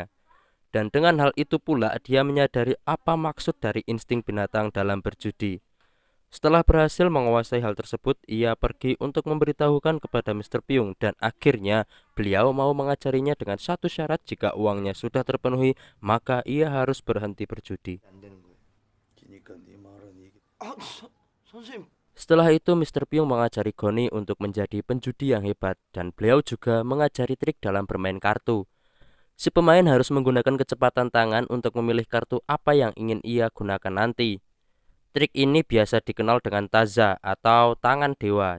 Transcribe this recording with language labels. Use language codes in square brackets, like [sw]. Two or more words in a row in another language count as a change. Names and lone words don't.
[id] Dan dengan hal itu pula dia menyadari apa maksud dari insting binatang dalam berjudi. Setelah berhasil menguasai hal tersebut, ia pergi untuk memberitahukan kepada Mr. Pyung dan akhirnya beliau mau mengajarinya dengan satu syarat: jika uangnya sudah terpenuhi, maka ia harus berhenti berjudi. [ko] 안 되는 거예요. 그러니까 네 말은 이게 선생님 [id] Setelah itu Mr. Pyung mengajari Goni untuk menjadi penjudi yang hebat, dan beliau juga mengajari trik dalam bermain kartu. Si pemain harus menggunakan kecepatan tangan untuk memilih kartu apa yang ingin ia gunakan nanti. Trik ini biasa dikenal dengan taza atau tangan dewa.